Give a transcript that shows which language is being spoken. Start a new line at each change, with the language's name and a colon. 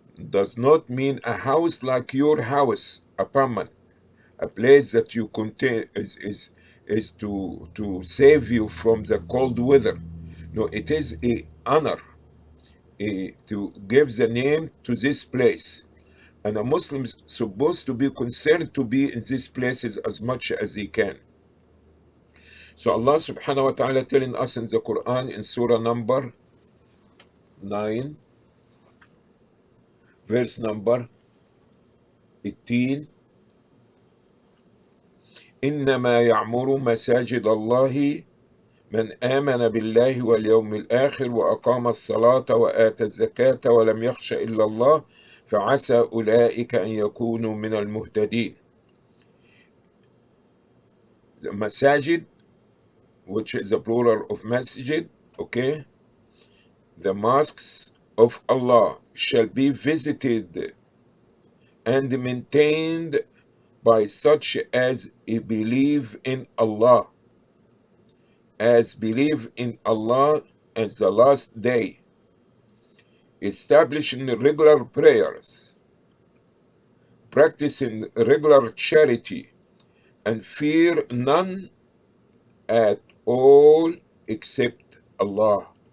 English: Does not mean a house like your house, apartment, a place that you contain is to save you from the cold weather. No, it is a honor to give the name to this place. And a Muslim is supposed to be concerned to be in these places as much as he can. So Allah subhanahu wa ta'ala telling us in the Quran in Surah number 9, verse number 18,
Arabic: إنما يعمر مساجد الله من آمن بالله واليوم الآخر وأقام الصلاة وآتى الزكاة ولم يخش إلا الله فعسى أولئك أن يكونوا من المهتدين.
English: The masajid, which is the plural of masjid, okay? The mosques of Allah shall be visited and maintained by such as believe in Allah, as believe in Allah and the last day, establishing regular prayers, practicing regular charity, and fear none at all except Allah.